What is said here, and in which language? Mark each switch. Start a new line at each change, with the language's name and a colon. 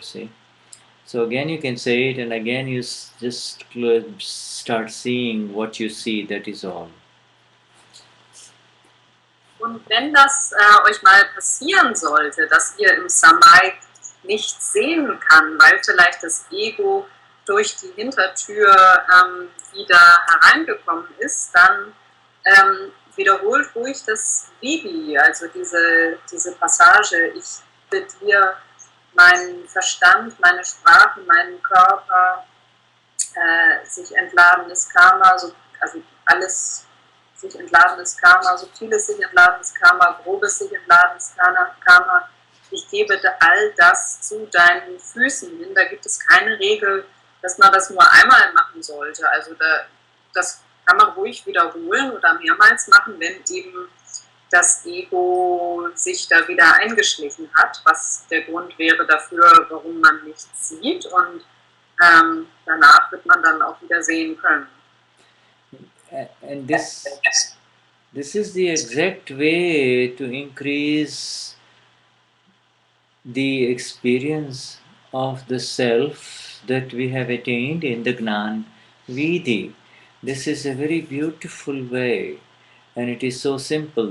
English: See, so again you can say it, and again you just start seeing what you see. That is all.
German: Und wenn das euch mal passieren sollte, dass ihr im Samayik nichts sehen kann, weil vielleicht das Ego durch die Hintertür wieder hereingekommen ist, dann wiederholt ruhig das Vidhi, also diese Passage, ich bitte dir meinen Verstand, meine Sprache, meinen Körper, sich entladenes Karma, also alles sich entladenes Karma, subtiles sich entladenes Karma, grobes sich entladenes Karma. Ich gebe all das zu deinen Füßen hin. Da gibt es keine Regel, dass man das nur einmal machen sollte. Also das kann man ruhig wiederholen oder mehrmals machen, wenn eben das Ego sich da wieder eingeschlichen hat, was der Grund wäre dafür, warum man nichts sieht. Und danach wird man dann auch wieder sehen können.
English: And this is the exact way to increase the experience of the self that we have attained in the Gnani Vidhi. This is a very beautiful way, and it is so simple.